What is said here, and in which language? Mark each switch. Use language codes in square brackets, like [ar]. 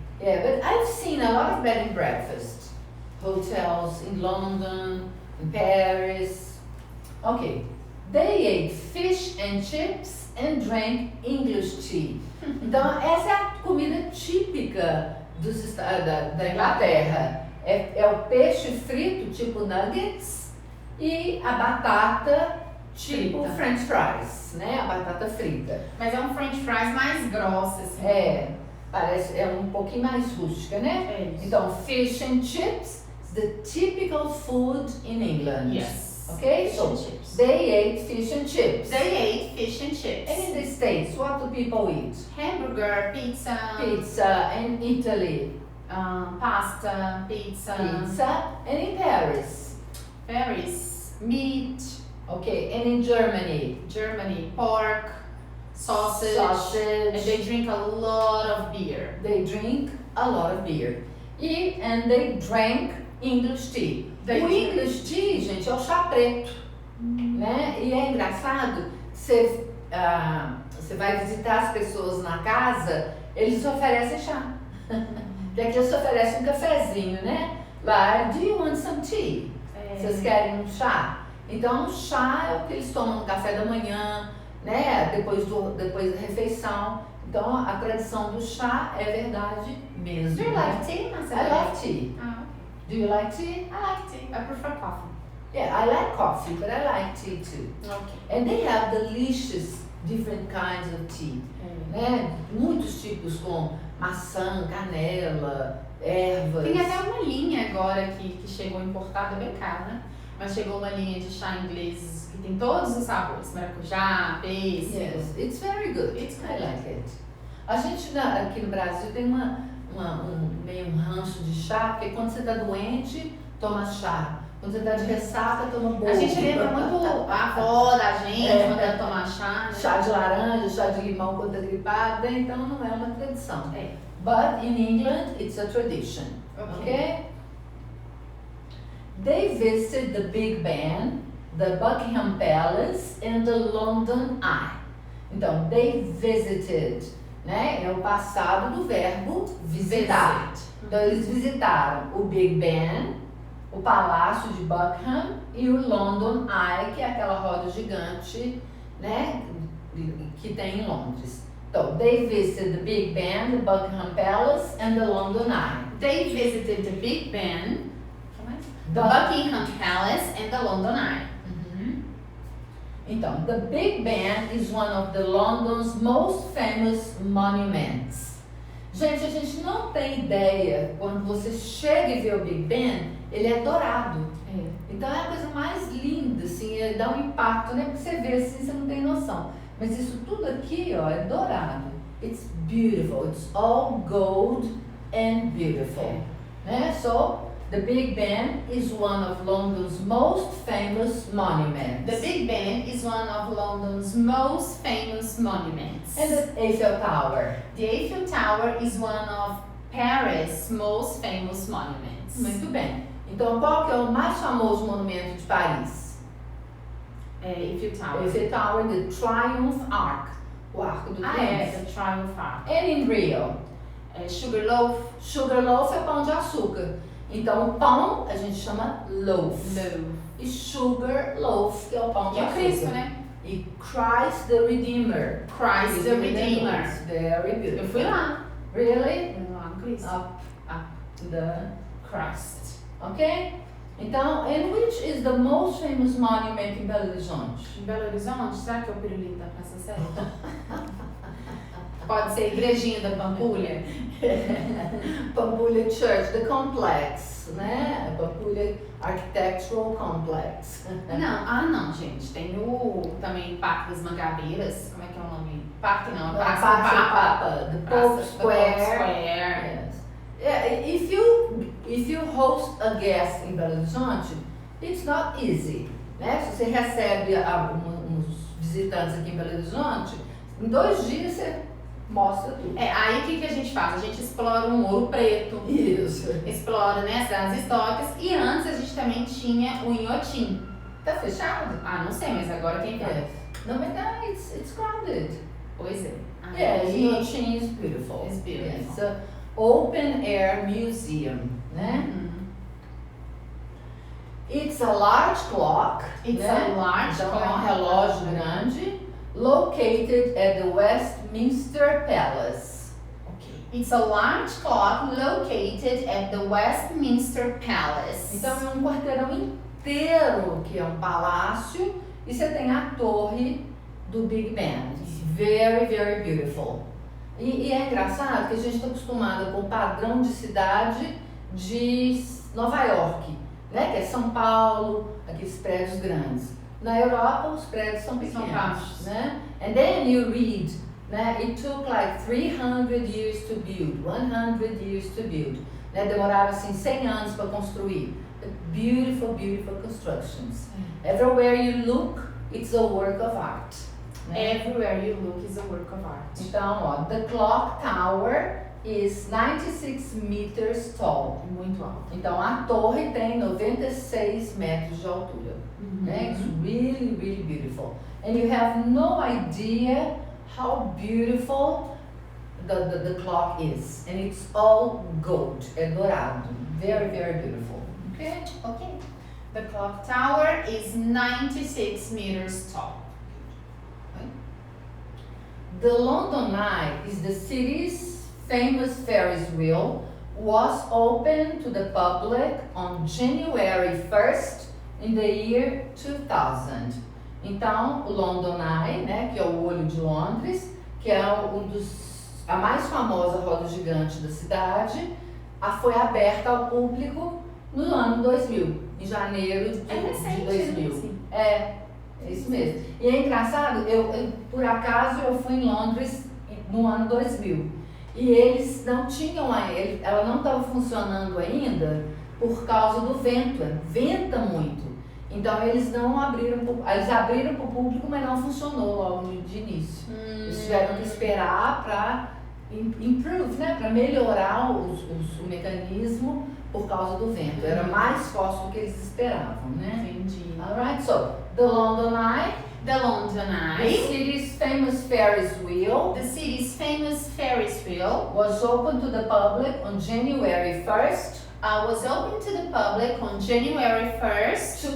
[en] Yeah, but I've seen a lot of bed and breakfast hotels in London, in Paris. Okay. They ate fish and chips and drank English tea. [pt] Então, essa é a comida típica da Inglaterra. É o peixe frito, tipo nuggets, e a batata, tipo frita. French fries, né? A batata frita. Mas é um French fries mais grossa, assim. É um pouquinho mais rústica, né? É isso. [en] Então, fish and chips is the typical food in England. Yes. Okay, Fish so and chips. they ate fish and chips. They ate fish and chips. And in the States, what do people eat? Hamburger, pizza. Pizza. And Italy, Pasta, pizza. And in Paris, meat. okay. And in Germany, Pork, sausage. And they drink a lot of beer. They drink a lot of beer. And they drank English tea. [pt] O English tea, gente, é o chá preto, né? E é engraçado, você vai visitar as pessoas na casa, eles oferecem chá. Porque aqui eles oferecem um cafezinho, né? Lá, do you want some tea? Vocês querem um chá? Então, o chá é o que eles tomam no café da manhã, né? Depois da refeição. Então, a tradição do chá é verdade mesmo. [en] Do you like tea, Marcela? I love tea. Do you like tea? I like tea. I prefer coffee. Yeah, I like coffee, but I like tea too. Okay. And they have delicious different kinds of tea, né? [pt] Muitos tipos com maçã, canela, ervas. Tem até uma linha agora que chegou importada, bem cara, né? Mas chegou uma linha de chá inglês que tem todos os sabores, maracujá, pêssego. Yes, it's very good. I like it. A gente aqui no Brasil tem meio um ranço de chá, porque quando você está doente, toma chá. Quando você está de ressaca, toma bolo. A gente lembra muito a avó da gente mandando tomar chá, né? Chá de laranja, chá de limão quando está gripada, então não é uma tradição. [en] But in England, it's a tradition. Okay? They visited the Big Ben, the Buckingham Palace, and the London Eye. Então, they visited, né? [pt] É o passado do verbo visitar. Então, eles visitaram o Big Ben, o Palácio de Buckingham e o London Eye, que é aquela roda gigante, né? Que tem em Londres. [en] Então, they visited the Big Ben, the Buckingham Palace, and the London Eye. They visited the Big Ben, the Buckingham Palace, and the London Eye. Então, the Big Ben is one of the London's most famous monuments. [pt] Gente, a gente não tem ideia, quando você chega e vê o Big Ben, ele é dourado. Então é a coisa mais linda, assim, dá um impacto, né? Porque você vê assim, você não tem noção. Mas isso tudo aqui, ó, é dourado. [en] It's beautiful. It's all gold and beautiful. Né? So, the Big Ben is one of London's most famous monuments. The Big Ben is one of London's most famous monuments. And the Eiffel Tower. The Eiffel Tower is one of Paris' most famous monuments. [pt] Muito bem. Então, qual que é o mais famoso monumento de Paris? [en] Eiffel Tower. Eiffel Tower, the Triumph Arch. O Arco do Triunfo. The Triumph Arch. And in Rio? Sugarloaf. [pt] Sugarloaf é pão de açúcar. Então, o pão a gente chama loaf. E sugar loaf, que é o pão de açúcar. E o Cristo, né? [en] E Christ the Redeemer. Christ the Redeemer. Very beautiful. [pt] Eu fui lá. [en] Really? [pt] Eu fui lá no Cristo. [en] Up the Christ. Ok? Então, and which is the most famous monument in Belo Horizonte? [pt] Em Belo Horizonte? Será que é o Pirulito da Praça Certa? Pode ser a Igrejinha da Pampulha? Pampulha Church, the complex, né? Pampulha Architectural Complex. Não, gente. Tem também Parque das Mangabeiras. Como é que é o nome? Parque não, Praça Praça do do Papa. [en] Papa, the Pope Square. Yes. Yeah, if you host a guest em Belo Horizonte, it's not easy, né? [pt] Se você recebe uns visitantes aqui em Belo Horizonte, em 2 dias você mostra tudo. Aí o que a gente faz? A gente explora o Ouro Preto. Isso. Explora, né, as cidades históricas. E antes a gente também tinha o Inhotim. Tá fechado? Não sei, mas agora quem vai? [en] Yes. No, but now it's crowded. [pt] Pois é. [en] Yes, Inhotim is beautiful. It's beautiful. Yes, open air museum, né? It's a large clock. It's [pt] né? [en] a large [pt] Então, [en] clock. é um relógio grande, located at the Westminster Palace. Okay. It's a large clock located at the Westminster Palace. [pt] Então é um quarteirão inteiro que é um palácio e você tem a torre do Big Ben. [en] It's very, very beautiful. [pt] E é engraçado que a gente está acostumado com o padrão de cidade de Nova York, né? Que é São Paulo, aqueles prédios grandes. Na Europa os prédios são pequenos, baixos. [en] né? And then you read, né? It took like 300 years to build, 100 years to build. [pt] Né? Demoraram assim 100 anos para construir. [en] Beautiful, beautiful constructions. Everywhere you look, it's a work of art. [pt] Né? [en] Everywhere you look is a work of art. Então, ó, the clock tower is 96 meters tall. [pt] Muito alto. Então, a torre tem 96 metros de altura. Né? [en] It's really, really beautiful. And you have no idea how beautiful the clock is. And it's all gold. É dourado. Very, very beautiful. Okay? Okay. The clock tower is 96 meters tall. The London Eye is the city's famous Ferris wheel, was opened to the public on January 1st in the year 2000. [pt] Então, o London Eye, né, que é o olho de Londres, que é a mais famosa roda gigante da cidade, foi aberta ao público no ano 2000, em janeiro de 2000. Assim. É isso mesmo. E é engraçado, por acaso eu fui em Londres no ano 2000 e eles não tinham, ela não estava funcionando ainda por causa do vento, venta muito. Então eles não abriram, eles abriram para o público, mas não funcionou logo de início. Eles tiveram que esperar para improve, né, para melhorar o mecanismo por causa do vento. Era mais forte do que eles esperavam, né? Entendi. [en] Alright, so the London Eye, The London the Eye, city's famous Ferris wheel, the city's famous Ferris wheel, was open to the public on January 1st, was open to the public on January 1st,